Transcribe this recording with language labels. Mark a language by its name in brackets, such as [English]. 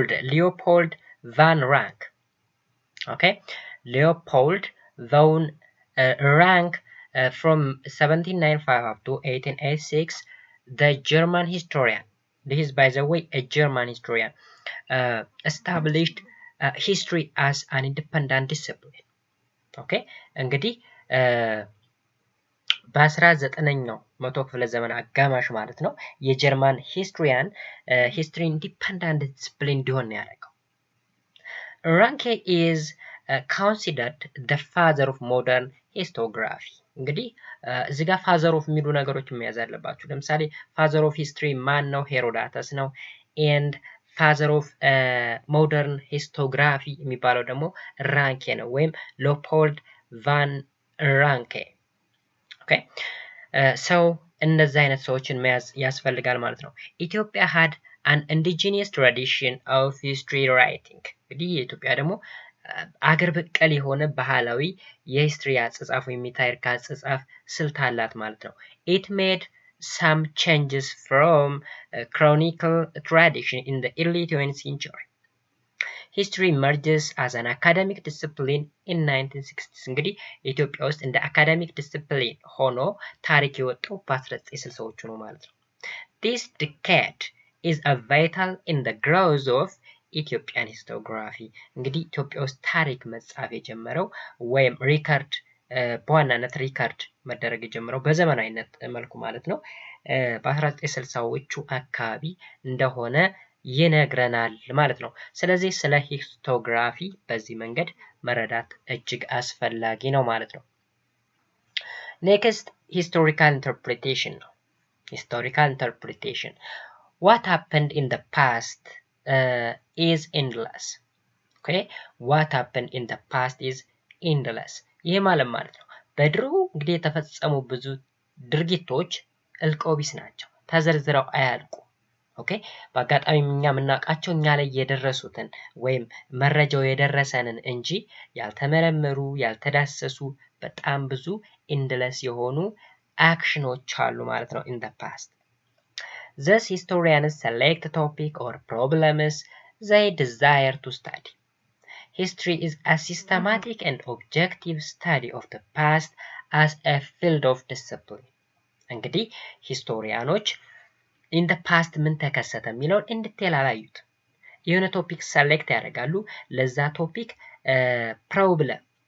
[English] ሊዮፖልድ ቫን ራንክ Okay, Leopold von Rank from 1795 up to 1886, the German historian. This is, by the way, a German historian. Established history as an independent discipline. [Amharic] Okay, እንግዲህ በ19ኛው መቶ ክፍለ ዘመን አጋማሽ ማለት ነው የጀርመን ሂስትሪያን ሂስትሪ ኢንዲፔንደንት ዲስፕሊን እንዲሆን ያደረገው። [English] Ranke is considered the father of modern histography. [Amharic] እንግዲህ እዚህ ጋር ፋዘር ኦፍ የሚሉ ነገሮች መያዝ አለባችሁ። ለምሳሌ ፋዘር ኦፍ ሂስትሪ ማን ነው? ሄሮዳተስ ነው። ኤንድ ፋዘር ኦፍ ሞደርን ሂስቶግራፊ የሚባለው ደግሞ ራንኬ ነው ወይም ሎፖልድ ቫን ራንኬ። ኦኬ ሰው እነዚህ አይነት ሰዎችን መያዝ ያስፈልጋል ማለት ነው። ኢትዮጵያ [English] had an indigenous tradition of history writing. [Amharic] እንግዲህ የኢትዮጵያ ደግሞ አገር በቀል የሆነ ባህላዊ የሂስትሪ አጻጻፍ ወይም የታሪክ አጻጻፍ ስልት አላት ማለት ነው። [English] It made some changes from chronicle tradition in the early 20th century. History emerges as an academic discipline in 1960s. [Amharic] እንግዲህ ኢትዮጵያ ውስጥ እንደ አካዳሚክ ዲሲፕሊን ሆኖ ታሪክ የወጣው በ1960ዎቹ ነው ማለት ነው። [English] This decade is a vital in the growth of Ethiopian histography. [Amharic] እንግዲህ ኢትዮጵያ ውስጥ ታሪክ መጻፍ የጀመረው ወይም ሪከርድ በዋናነት ሪከርድ መደረግ የጀመረው በዘመናዊነት መልኩ ማለት ነው በ1960ዎቹ አካባቢ እንደሆነ ይነግረናል ማለት ነው። ስለዚህ ስለ ሂስቶግራፊ በዚህ መንገድ መረዳት እጅግ አስፈላጊ ነው ማለት ነው። [English] Next, historical interpretation. Historical interpretation. What happened in the past is endless. Okay? What happened in the past is endless. [Amharic] ይህ ማለት ነው በድሮ እንግዲህ የተፈጸሙ ብዙ ድርጊቶች እልቆቢስ ናቸው። ተዘርዝረው አያልቁ። ኦኬ በአጋጣሚ እኛ የምናውቃቸው እኛ ላይ የደረሱትን ወይም መረጃው የደረሰንን እንጂ ያልተመረመሩ ያልተዳሰሱ በጣም ብዙ ኢንድለስ የሆኑ አክሽኖች አሉ ማለት ነው in the past. [English] Thus historians select topic or problems they desire to study. History is a systematic and objective study of the past as a field of discipline. [Amharic] እንግዲህ ሂስቶሪያኖች in the past ምን ተከሰተ የሚለውን እንድትል አላዩት። የሆነ ቶፒክ ሰሌክት ያደርጋሉ። ለዛ ቶፒክ ፕሮብለም